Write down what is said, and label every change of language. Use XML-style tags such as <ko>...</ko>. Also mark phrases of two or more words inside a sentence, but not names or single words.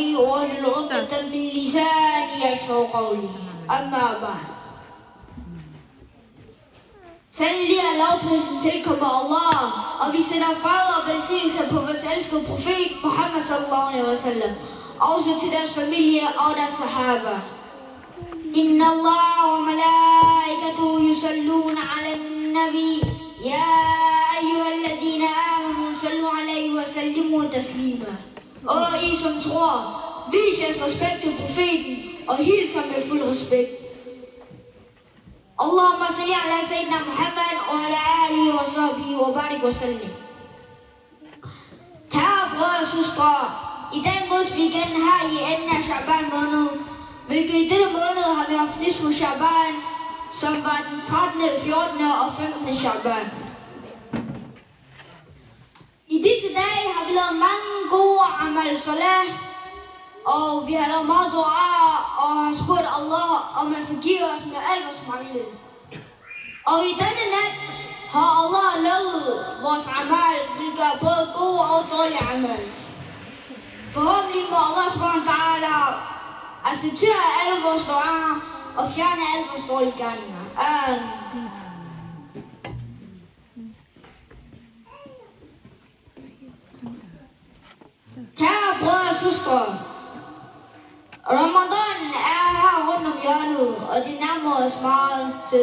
<ar>واحلل عقدة من لساني يفقهوا قولي أما بعد</ar> <da>Sandelig er lovprisen tilkommer Allah, og vi sender fred og velsignelse på vores elskede profet Muhammad</da> <ar>صلى الله عليه وسلم,</ar> <da>også til deres familie og deres sahaba.</da> <ar>إن الله وملائكته يصلون على النبي يا أيها الذين آمنوا صلوا عليه وسلموا تسليما.</ar> <da>Og I som tror, vis jeres respekt til profeten og hils ham med fuld respekt.</da> <ar>اللهم صل على سيدنا محمد og على آله وصحبه وبارك وسلم.</ar> <da>Kære brødre og søstre, i dag mødes vi igen her i enden af Shaban måned, hvilket i dette måned har vi haft Nisfu Shaban, som var den 13., 14. og 15. Shaban. I disse dage har vi lavet mange gode</da> <ar>عمل صالح,</ar> <da>og vi har lavet meget dua og har spurgt Allah om at forgive os med alt vores manglede. Og i denne nat har Allah lavet vores amal, hvilket er både gode og dårlige amal. Forhåbentlig må Allah</da> <ar>سبحانه وتعالى</ar> <da>acceptere alle vores dua og fjerne alle vores dårlige gerninger. Amen. Kære brødre og søstre, Ramadan er her rundt om hjørnet, og det nærmer os meget tæt.</da>